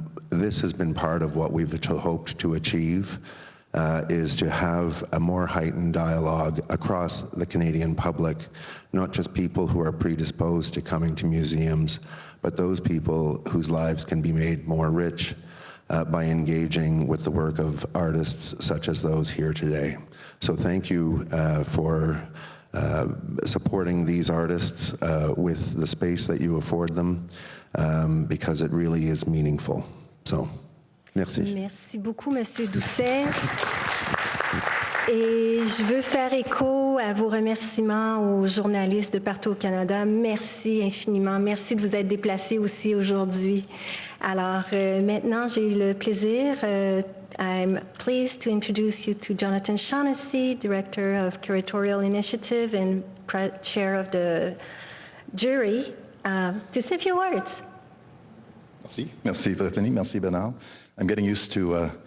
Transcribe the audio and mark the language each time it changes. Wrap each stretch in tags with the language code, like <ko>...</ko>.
<en>This has been part of what we've hoped to achieve, is to have a more heightened dialogue across the Canadian public, not just people who are predisposed to coming to museums, but those people whose lives can be made more rich by engaging with the work of artists such as those here today. So thank you for supporting these artists with the space that you afford them, because it really is meaningful.</en> <fr>So, merci. Merci beaucoup, Monsieur Doucet. Et je veux faire écho à vos remerciements aux journalistes de partout au Canada. Merci infiniment. Merci de vous être déplacés aussi aujourd'hui. Alors, maintenant, j'ai le plaisir,</fr> <en>I'm pleased to introduce you to Jonathan Shaughnessy, Director of Curatorial Initiative and Chair of the Jury, to say a few words.</en> <fr>Merci. Merci, Brittany. Merci, Bernard.</fr> <en>I'm getting used to</en>